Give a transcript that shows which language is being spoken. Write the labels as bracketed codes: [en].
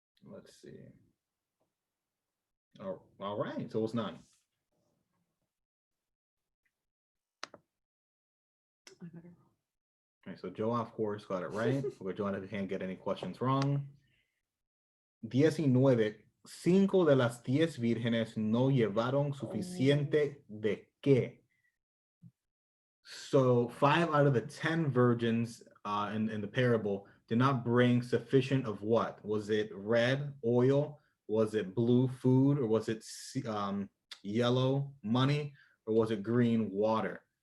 [en] Let's see. Oh, all right. So it's none. Okay, so Joa, of course, got it right. But Joa can't get any questions wrong. 19. [es] 5 de las 10 vírgenes no llevaron suficiente de qué? [en] So 5 out of the 10 virgins in the parable did not bring sufficient of what? Was it red, oil? Was it blue, food? Or was it yellow, money? Or was it green, water?